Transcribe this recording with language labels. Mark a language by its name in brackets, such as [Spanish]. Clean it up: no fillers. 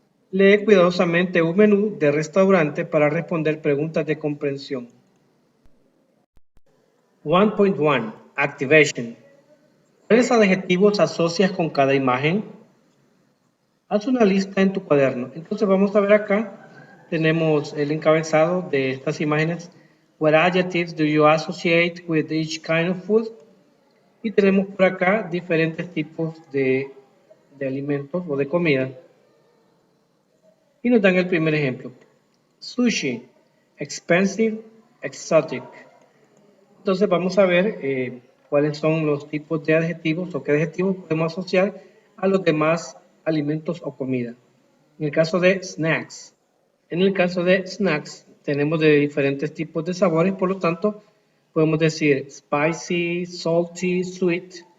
[Spanish] Lee cuidadosamente un menú de restaurante para responder preguntas de comprensión. 1.1 Activation. ¿Cuáles adjetivos asocias con cada imagen? Haz una lista en tu cuaderno. Entonces vamos a ver acá. Tenemos el encabezado de estas imágenes. [English] What adjectives do you associate with each kind of food? [Spanish] Y tenemos por acá diferentes tipos de alimentos o de comida. Y nos dan el primer ejemplo. [English] Sushi, expensive, exotic. [Spanish] Entonces vamos a ver cuáles son los tipos de adjetivos o qué adjetivos podemos asociar a los demás alimentos o comida. En el caso de snacks. En el caso de snacks tenemos de diferentes tipos de sabores, por lo tanto podemos decir [English] spicy, salty, sweet.